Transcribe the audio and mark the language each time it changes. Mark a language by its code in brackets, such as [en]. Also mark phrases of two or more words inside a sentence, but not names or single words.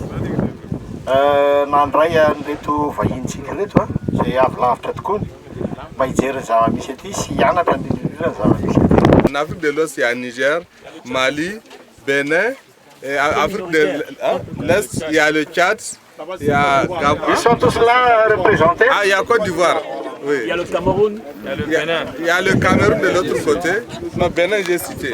[mg] Nandray an'ireto vahintsika reto izay avy lavitra tokoa mba hijery ny zava-misy aty sy hianatra indrindra ny zava-misy aty. [fr] En Afrique de l'Ouest, il y a Niger, Mali, Bénin, et Afrique de l'Est, il y a le Tchad, il y a Gabon. Ils sont tous là représentés. Ah, il y a Côte d'Ivoire. Oui. Il y a le Cameroun, il y a le Bénin. Il y a le Cameroun de l'autre côté. Non, Bénin, j'ai cité.